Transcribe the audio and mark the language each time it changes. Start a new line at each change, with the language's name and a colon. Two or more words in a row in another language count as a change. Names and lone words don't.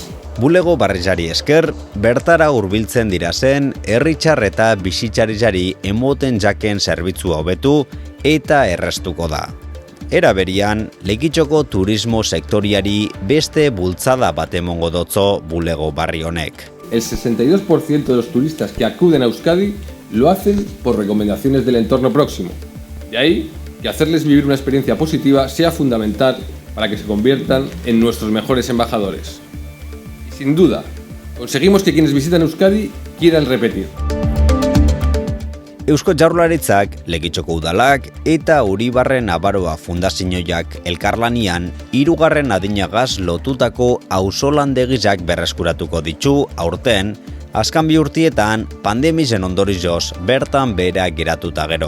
Basque: Bulego barrizari esker, bertara hurbiltzen dira zen, herritxar eta bizitzarizari emoten jaken zerbitzua hobetu eta errestuko da. Era berian, Lekitxoko turismo sektoriari beste bultzada bat emongo dotzo bulego barri honek.
Spanish: El 62% de los turistas que acuden a Euskadi lo hacen por recomendaciones del entorno próximo. De ahí que hacerles vivir una experiencia positiva sea fundamental para que se conviertan en nuestros mejores embajadores. Y sin duda, conseguimos que quienes visitan Euskadi quieran repetir.
Basque: Eusko Jaurlaritzak, Lekitxoko udalak eta Uribarren Abaroa fundazioak elkarlanian 3. adinagaz lotutako auzolandegizak berreskuratuko ditu aurten, azkan 2 urtietan pandemizen ondorioz bertan behera geratuta gero.